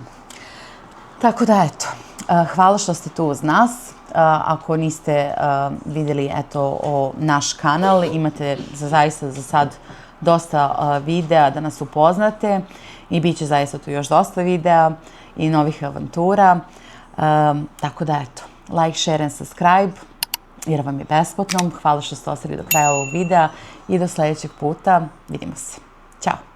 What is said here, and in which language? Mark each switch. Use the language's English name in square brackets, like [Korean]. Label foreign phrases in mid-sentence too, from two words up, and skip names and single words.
[Bosnian] Tako da, eto, hvala što ste tu uz nas. Ako niste vidjeli, eto, naš kanal, imate zaista za sad dosta videa da nas upoznate i bit će zaista tu još dosta videa i novih avantura. Tako da, eto, [English] like, share and subscribe, [Bosnian] jer vam je besplatno. Hvala što ste ostali do kraja ovog videa i do sljedećeg puta. Vidimo se. Ćao!